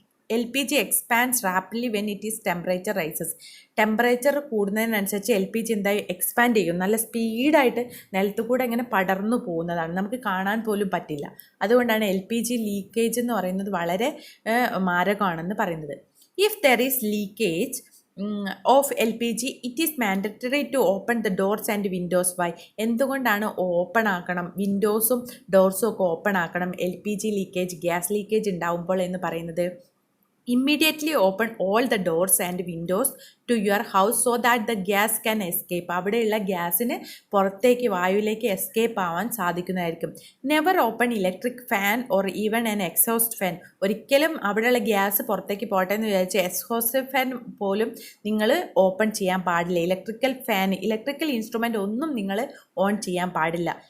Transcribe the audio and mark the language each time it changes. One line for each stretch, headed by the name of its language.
English: LPG expands rapidly when it is temperature rises.
Malayalam: Temperature കൂടുന്നതിനനുസരിച്ച് LPG എന്തായി expand ചെയ്യും, നല്ല സ്പീഡായിട്ട് നിലത്ത് കൂടെ ഇങ്ങനെ പടർന്നു പോകുന്നതാണ്, നമുക്ക് കാണാൻ പോലും പറ്റില്ല. അതുകൊണ്ടാണ് LPG ലീക്കേജ് എന്ന് പറയുന്നത് വളരെ മാരകമാണെന്ന് പറയുന്നത്.
English: If there is leakage of LPG, it is mandatory to open the doors and windows. Why?
Malayalam: എന്തുകൊണ്ടാണ് ഓപ്പൺ ആക്കണം, വിൻഡോസും ഡോർസും ഒക്കെ ഓപ്പൺ ആക്കണം LPG ലീക്കേജ്, ഗ്യാസ് ലീക്കേജ് ഉണ്ടാവുമ്പോൾ എന്ന് പറയുന്നത്?
English: Immediately open all the doors and windows to your house so that the gas can escape.
Malayalam: അവിടെയുള്ള ഗ്യാസിന് പുറത്തേക്ക്, വായുവിലേക്ക് എസ്കേപ്പ് ആവാൻ സാധിക്കുന്നതായിരിക്കും.
English: Never open electric fan or even an exhaust fan.
Malayalam: ഒരിക്കലും അവിടെയുള്ള ഗ്യാസ് പുറത്തേക്ക് പോട്ടെ എന്ന് വിചാരിച്ച് എക്സോസ്റ്റ് ഫാൻ പോലും നിങ്ങൾ ഓപ്പൺ ചെയ്യാൻ പാടില്ല. ഇലക്ട്രിക്കൽ ഫാൻ, ഇലക്ട്രിക്കൽ ഇൻസ്ട്രുമെൻ്റ് ഒന്നും നിങ്ങൾ ഓൺ ചെയ്യാൻ പാടില്ല.